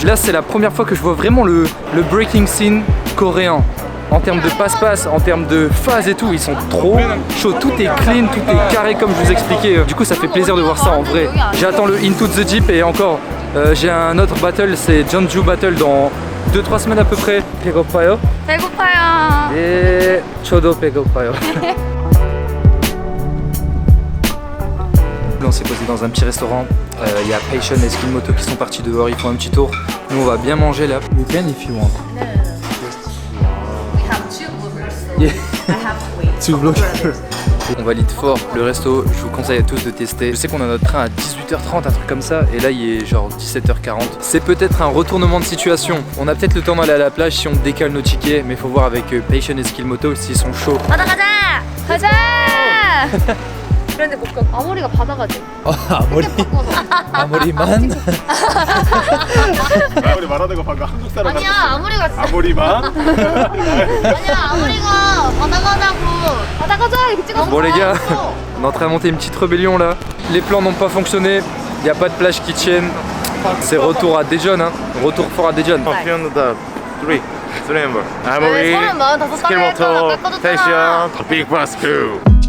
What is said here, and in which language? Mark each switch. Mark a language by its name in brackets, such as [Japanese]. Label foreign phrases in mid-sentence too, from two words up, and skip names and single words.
[French] Là c'est la première fois que je vois vraiment le [English] breaking scene [French] coréen. En termes de passe-passe, en termes de phase et tout, ils sont trop chauds. Tout est clean, tout est carré comme je vous expliquais. Du coup, ça fait plaisir de voir ça en vrai. J'attends le Into the Jeep et encore, j'ai un autre battle, c'est Jeonju Battle dans 2-3 semaines à peu près. [Korean] 배고파요? 배고파요. Et 저도 배고파요. [French] On s'est posé dans un petit restaurant. Il y a Passion et Skillmoto qui sont partis dehors, ils font un petit tour. Nous, on va bien manger là. [English] You can if you want. Yeah. Two blockers. [French] On valide fort le resto, je vous conseille à tous de tester. Je sais qu'on a notre train à 18h30, un truc comme ça, et là il est genre 17h40. C'est peut-être un retournement de situation. On a peut-être le temps d'aller à la plage si on décale nos tickets, mais il faut voir avec Passion et Skillmoto s'ils sont chauds. [Korean] 바다 가자. 가자. 그런데 못 가. 아모리가 바다 가지. 아모리만? 우리 말하는 거 방금 한국 사람 아니야 아모리가 진짜. 아무리만 아니야 아모리가 바다 가자고. 바다 가자 이렇게 찍어서. [French] Bon les gars, on est en train de monter une petite rébellion là. Les plans n'ont pas fonctionné, il n'y a pas de plage qui tienne. C'est retour à Daejeon, hein. Retour fort à Daejeon. [Korean] 피아노다 3 member 네, 아무리 35 스킬모토 깎아줬잖아. 패션 빅버스 크루.